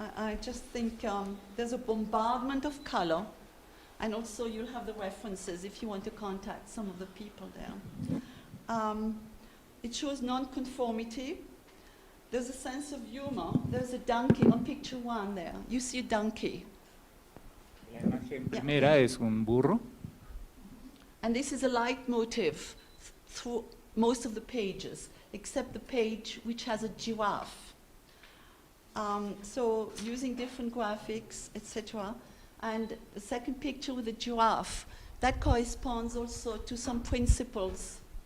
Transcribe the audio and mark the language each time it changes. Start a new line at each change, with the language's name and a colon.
English: I just think there's a bombardment of color, and also you'll have the references if you want to contact some of the people there. It shows non-conformity. There's a sense of humor. There's a donkey on picture 1 there. You see a donkey.
Spanish: La imagen primera es un burro.
English: And this is a leitmotif through most of the pages, except the page which has a giraffe. So using different graphics, etc. And the second picture with the giraffe, that corresponds also to some principles.